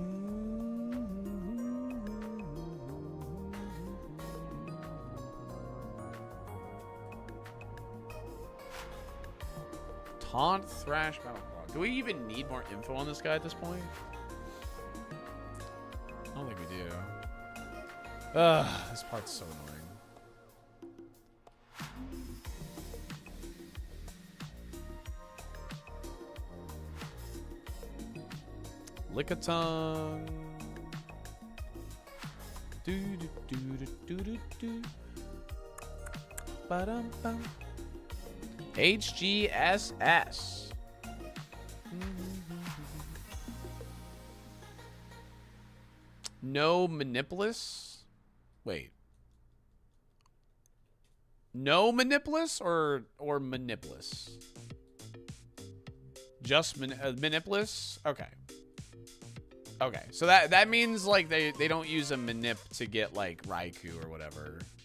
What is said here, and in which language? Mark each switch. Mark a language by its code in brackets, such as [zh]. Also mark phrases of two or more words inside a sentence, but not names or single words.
[en] Taunt, Thrash, Battle Clock. Do we even need more info on this guy at this point? I don't think we do. This part's so annoying. Lickitung. Do do do do do do do. Ba-dum bum. HGSS. No Manipulus? Wait. No Manipulus or Manipulus? Just Manipulus? Okay. Okay, so that means like they don't use a Manip to get like Raikou or whatever.